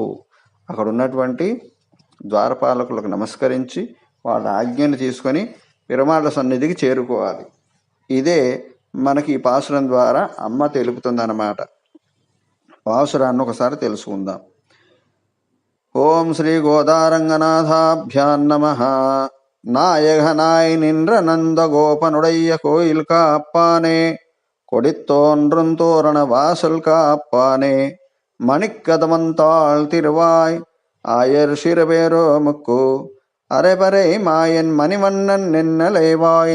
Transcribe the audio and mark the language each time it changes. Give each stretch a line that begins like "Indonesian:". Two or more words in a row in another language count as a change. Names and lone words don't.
Telugu: అక్కడ ఉన్నటువంటి ద్వారపాలకులకు నమస్కరించి వాళ్ళ ఆజ్ఞను తీసుకొని విరమాల సన్నిధికి చేరుకోవాలి. ఇదే మనకి ఈ పాసురం ద్వారా అమ్మ తెలుపుతుందన్నమాట. పాసురాన్ని ఒకసారి తెలుసుకుందాం.
Sanskrit: ఓం శ్రీ గోదారంగనాథాభ్యాం నమః.
Tamil: நாயகனாய் நின்ற நந்தகோபனுடைய கோயில் காப்பானே, கொடித்தோன்றுந்தோரண வாசல் காப்பானே, மணிக்கதமந்தாள் திருவாய் ஆயர் சிறுபேரோ முக்கு, அரைபறை மாயன் மணிவண்ணன் நின்னலைவாய்